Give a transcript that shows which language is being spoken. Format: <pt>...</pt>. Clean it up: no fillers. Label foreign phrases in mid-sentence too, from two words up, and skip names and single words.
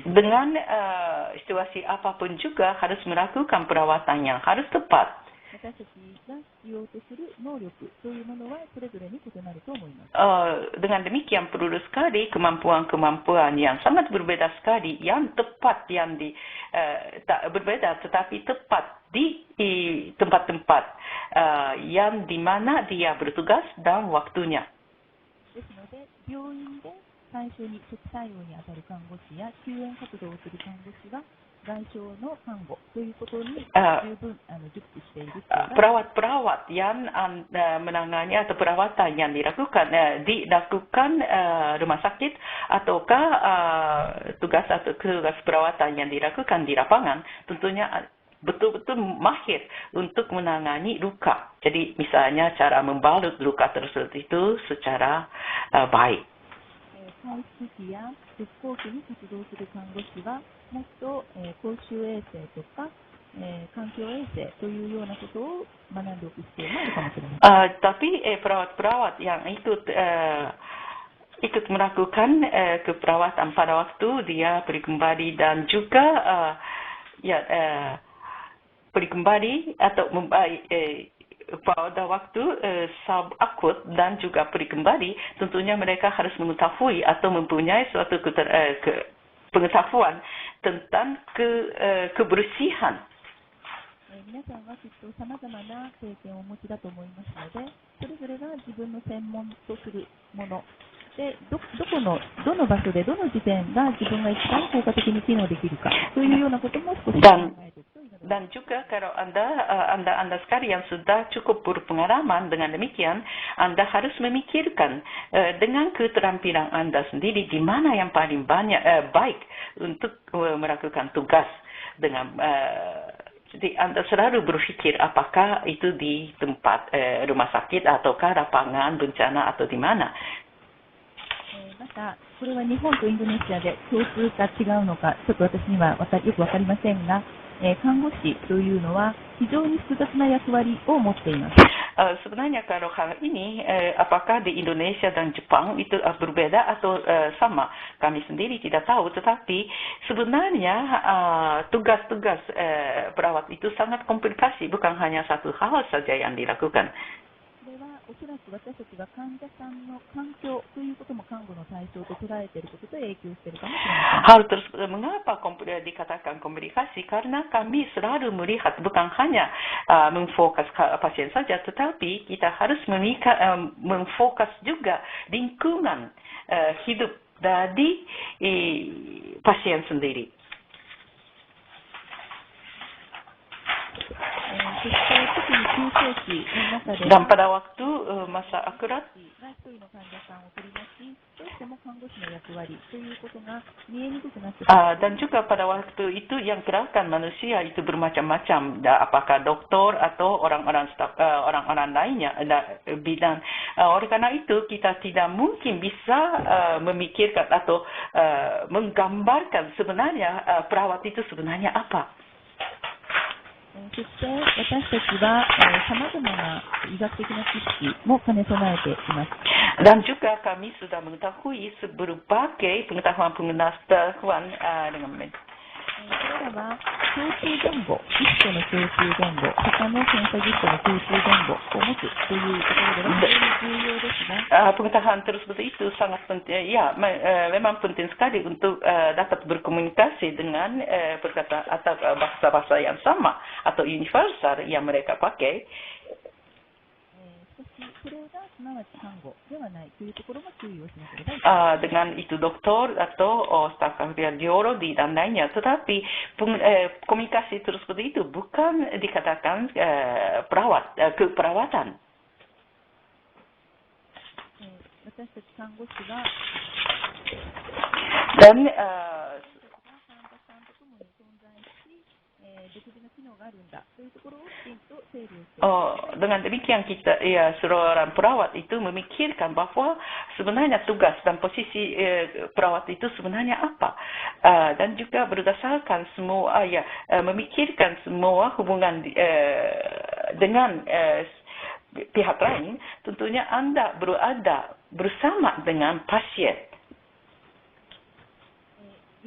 <id>Dengan situasi apapun juga harus melakukan perawatan yang harus tepat.</id> <ja>私たちが必要とする能力というものはそれぞれに異なると思います。</ja> <id>Dengan demikian perlu sekali kemampuan-kemampuan yang sangat berbeda sekali, yang tepat tak berbeda tetapi tepat di tempat-tempat yang di mana dia bertugas dan waktunya.</id> <ja>ですので、病院で最初に初期対応に当たる看護師や救援活動をする看護師が外傷の看護ということに十分熟知している。</ja> <id>Perawat-perawat yang menangani atau perawatan yang dilakukan rumah sakit ataukah tugas perawatan yang dilakukan di lapangan tentunya betul-betul mahir untuk menangani luka. Jadi misalnya cara membalut luka tersebut itu secara baik.</id> <ja>回復期や復興期に活動する看護師はもっと公衆衛生とか環境衛生というようなことを学んでおく必要があるかもしれません。</ja> <id>Tapi perawat-perawat yang ikut melakukan keperawatan pada waktu dia pergi kembali dan juga pergi kembali atau pada waktu akut dan juga pergi kembali, tentunya mereka harus mengetahui atau mempunyai suatu pengetahuan tentang kebersihan.</id> <ja>皆さんはきっとさまざまな経験をお持ちだと思いますので、それぞれが自分の専門とするもので、どの場所でどの時点が自分が一番効果的に機能できるかというようなことも少し考えておくといいのではないか。</ja> <id>Dan juga kalau anda sekalian sudah cukup berpengalaman, dengan demikian Anda harus memikirkan dengan keterampilan Anda sendiri di mana yang paling baik untuk melakukan tugas dengan jadi Anda selalu berpikir apakah itu di tempat rumah sakit ataukah lapangan bencana atau di mana.</id> <ja>また、これは日本とインドネシアで共通か違うのか、ちょっと私にはよくわかりませんが、看護師というのは非常に複雑な役割を持っています。</ja> <id>Sebenarnya kalau hal ini, apakah di Indonesia dan Jepang itu berbeda atau sama? Kami sendiri tidak tahu, tetapi sebenarnya tugas-tugas perawat itu sangat komplikasi, bukan hanya satu hal saja yang dilakukan.</id> <ja>これはおそらく私たちが患者さんの環境ということも看護の対象と捉えていることと影響しているかもしれません。</ja> <id>Hal tersebut mengapa dikatakan komplikasi? Karena kami selalu melihat bukan hanya memfokus pasien saja, tetapi kita harus memfokus juga lingkungan hidup dari pasien sendiri.</id> <ja>そして特に急性期の中で</ja> <id>Dan pada waktu masa akurat</id> <ja>が一人の患者さんを取り巻き、どうしても看護師の役割ということが見えにくくなってしまう。</ja> <id>dan juga pada waktu itu yang gerakan manusia itu bermacam-macam, apakah dokter atau orang-orang lainnya bidang. Oleh karena itu kita tidak mungkin bisa memikirkan atau menggambarkan sebenarnya perawat itu sebenarnya apa.</id> <ja>そして私たちはさまざまな医学的な知識も兼ね備えています。</ja> <id>Dan juga kami sudah mengetahui berbagai pengetahuan dengan</id> <ja>これらは共通言語、ギストの共通言語、他の検査ギストの共通言語を持つというところでは非常に重要ですが、</ja> <id>pengetahuan tersebut itu sangat penting, ya, memang penting sekali untuk dapat berkomunikasi dengan perkataan atau bahasa-bahasa yang sama atau universal yang mereka pakai.</id> <ja>それがすなわち看護ではないというところも注意をしなければいけない。</ja> <id>Dengan itu dokter atau staf kardiologi dan lainnya, tetapi komunikasi tersebut itu bukan dikatakan keperawatan.</id> <ja>私たち看護師が</ja> <id>Dan</id> <ja>患者さんとともに存在し、独自の機能があるんだというところをきちんと整理をして、</ja> <id>dengan demikian kita, seorang perawat itu memikirkan bahwa sebenarnya tugas dan posisi perawat itu sebenarnya apa, dan juga berdasarkan semua, memikirkan semua hubungan dengan pihak lain, tentunya Anda berada bersama dengan pasien.</id>